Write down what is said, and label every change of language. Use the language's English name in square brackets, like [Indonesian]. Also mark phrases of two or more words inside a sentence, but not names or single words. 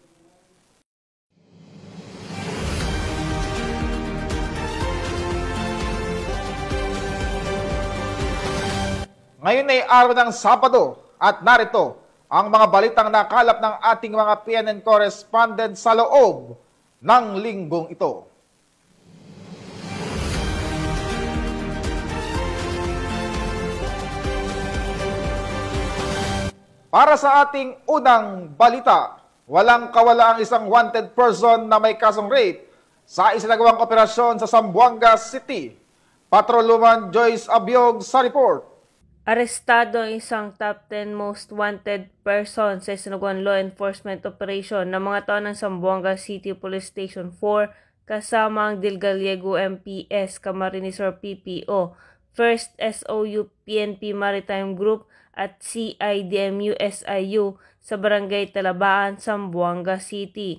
[Filipino] Ngayon ay araw ng Sabado at narito ang mga balitang nakalap ng ating mga PNN correspondent sa loob ng linggong ito. Para sa ating unang balita, walang kawala ang isang wanted person na may kasong rape sa isinagawang operasyon sa Zamboanga City. Patrolwoman Joyce Abiog sa report. Arestado ang isang [English] top 10 most wanted person [Filipino] sa isinagawang [English] law enforcement operation [Filipino] ng mga tao ng Zamboanga City Police Station 4 kasama ang Del Gallego MPS, Camarines Sur PPO, First SOU PNP Maritime Group at CIDMU SIU sa Barangay Talabaan, Zamboanga City.